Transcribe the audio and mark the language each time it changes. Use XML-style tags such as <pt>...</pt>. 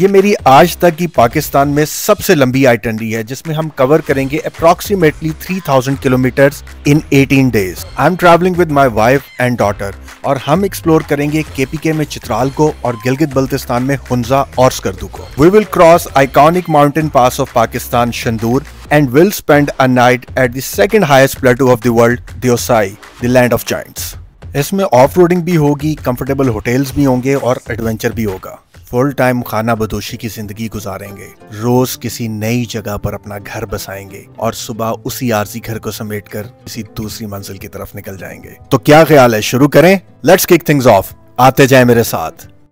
<hi>ये मेरी आज तक की पाकिस्तान में सबसे लंबी आइटनरी है, जिसमें हम कवर करेंगे</hi> <en>approximately 3000 kilometers in 18 days। I'm traveling with my wife and daughter</en> <hi>और हम एक्सप्लोर करेंगे KPK में चित्राल को और गिलगित बल्तिस्तान में हुंजा और स्कर्दू को।</hi> <en>We will cross iconic mountain pass of Pakistan, Shandur, and will spend a night at the second highest plateau of the world, Deosai, the land of giants।</en> <hi>इसमें ऑफ रोडिंग भी होगी, कंफर्टेबल होटल्स भी होंगे और adventure भी होगा। Full time खाना बदोशी की जिंदगी गुजारेंगे, रोज किसी नई जगह पर अपना घर बसाएंगे और सुबह उसी आरजी घर को समेटकर किसी दूसरी मंजिल की तरफ निकल जाएंगे। तो क्या ख्याल है, शुरू करें?</hi> <en>Let's kick things off.</en> <hi>आते जाए मेरे साथ।</hi>